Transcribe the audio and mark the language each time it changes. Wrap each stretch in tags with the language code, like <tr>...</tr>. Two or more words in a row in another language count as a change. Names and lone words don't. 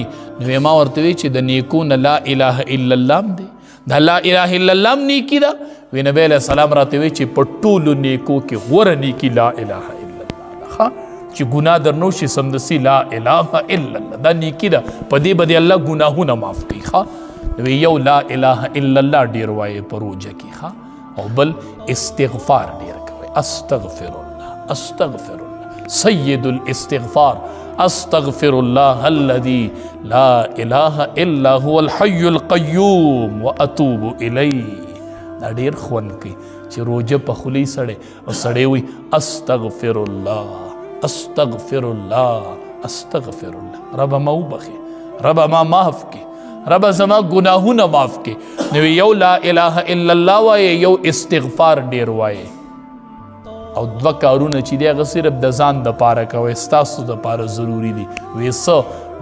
<ps>نو ما ورته وی چې د نیکو نه</ps> <ar>لا اله الا الله</ar> <ps>م دی دا</ps> <ar>لا اله الا الله</ar> <ps>م نیکي ده وی نبی</ps> <ar>علیہ السلام</ar> <ps>راته وی چې په ټولو نیکو کې غوره نیکي</ps> <ar>لا اله الا الله</ar> <ps>ده چې ګناه در نه وشي سمدستي</ps> <ar>لا اله الا الله</ar> <ps>دا نیکي ده په دې به دې الله ګناهونه معاف کوي. وی یو</ps> <ar>لا اله الا الله</ar> <ps>ډیر وایي په روجه کې او بل استغفار ډیر کوي</ps> <ar>استغفر الله استغفر الله سید الاستغفار استغفر الله الذي لا اله الا هو الحي القيوم واتوب الیه.</ar> <ps>دا ډیر خوند کوي چې روجه په خولې سړی او سړی وي</ps> <ar>استغفر الله استغفر الله استغفر الله</ar> <ps>رب ما وبخي رب ما معاف کی رب زما گناهونه معاف کې. نو یو</ps> <ar>لا اله الا الله</ar> <ps>وایي، یو استغفار ډیر وایي، او دوه کارونه چې دی هغه صرف د ځان دپاره کوئ، ستاسو دپاره ضروري دي. وی څه؟</ps>